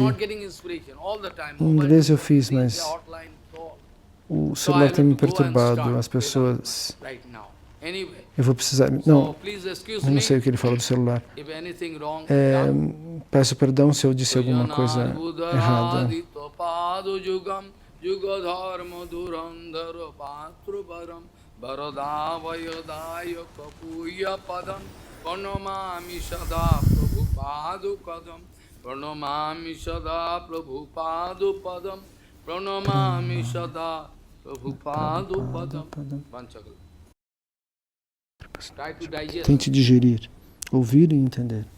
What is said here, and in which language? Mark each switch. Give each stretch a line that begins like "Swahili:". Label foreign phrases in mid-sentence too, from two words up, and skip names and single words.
Portuguese: Em inglês eu fiz, mas o celular tem me perturbado, as pessoas... Eu vou precisar... Não, eu não sei o que ele falou do celular. Peço perdão se eu disse alguma coisa errada.
Sanskrit: Pranamami Sada Prabhupada Kadam Pranamami Sada Prabhupada Padam Pranamami Sada Prabhupada Padam.
English: Try to digest.
Portuguese: Tente digerir, ouvir e entender.